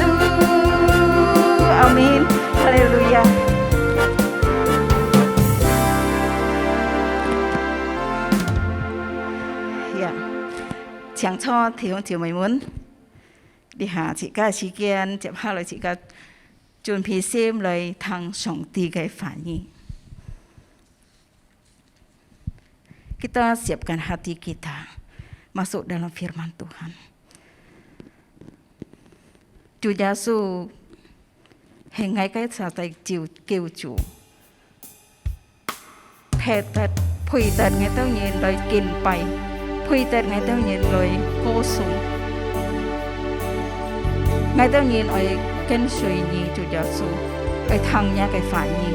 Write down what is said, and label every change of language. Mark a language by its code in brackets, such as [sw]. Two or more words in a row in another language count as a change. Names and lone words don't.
[yue] 阿门，哈利路亚。呀，請錯弟兄姊妹們，你下自家時間接下來自家準備心嚟聽上帝嘅話語。 [id] Kita siapkan hati kita masuk dalam firman Tuhan. [yue] 主耶穌係我嘅上帝救主，配得我當然來敬拜，配得我當然來歌頌，我當然來跟隨你主耶穌，來聽你嘅話語。